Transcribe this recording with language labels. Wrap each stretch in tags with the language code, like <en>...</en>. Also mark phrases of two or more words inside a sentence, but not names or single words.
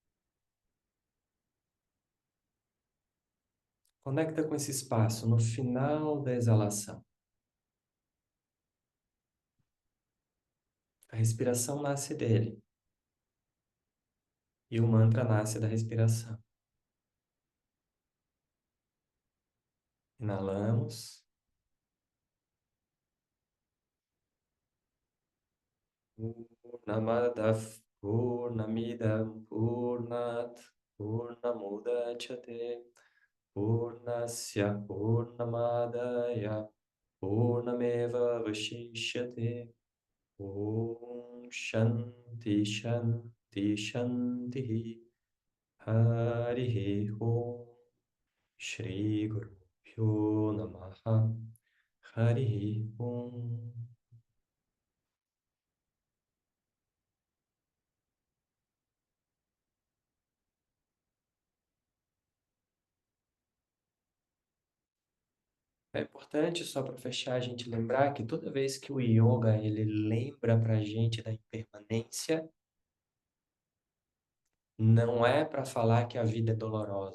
<pt>Conecta com esse espaço no final da exalação. A respiração nasce dele e o mantra nasce da respiração. Inalamos.</pt> <sa>पूर्णमदः पूर्णमिदं पूर्णात् पूर्णमुदच्यते पूर्णस्य पूर्णमादाय पूर्णमेव अवशिष्यते ॐ शान्तिः शान्तिः शान्तिः हरिः ॐ श्री गुरु भ्यो नमः हरिः ॐ.</sa> <pt>É importante, só para fechar, a gente lembrar que toda vez que o yoga ele lembra para a gente da impermanência, não é para falar que a vida é dolorosa.</pt>